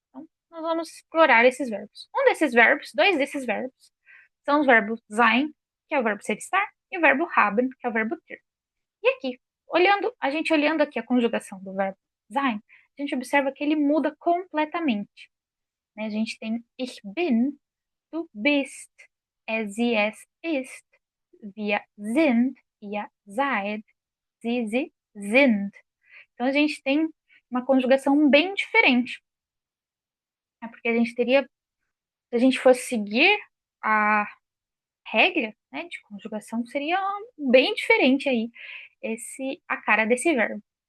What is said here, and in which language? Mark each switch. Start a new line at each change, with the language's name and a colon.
Portuguese: Então, nós vamos explorar esses verbos. Dois desses verbos, são os verbos sein, que é o verbo ser estar, e o verbo haben, que é o verbo ter. E aqui, olhando aqui a conjugação do verbo sein, a gente observa que ele muda completamente. Né? A gente tem
German: ich bin, du bist, sie, es ist, wir sind, ihr seid, sie sind.
Portuguese: Então a gente tem uma conjugação bem diferente. Né? Porque a gente teria, se a gente fosse seguir a regra, né, de conjugação, seria bem diferente aí a cara desse verbo.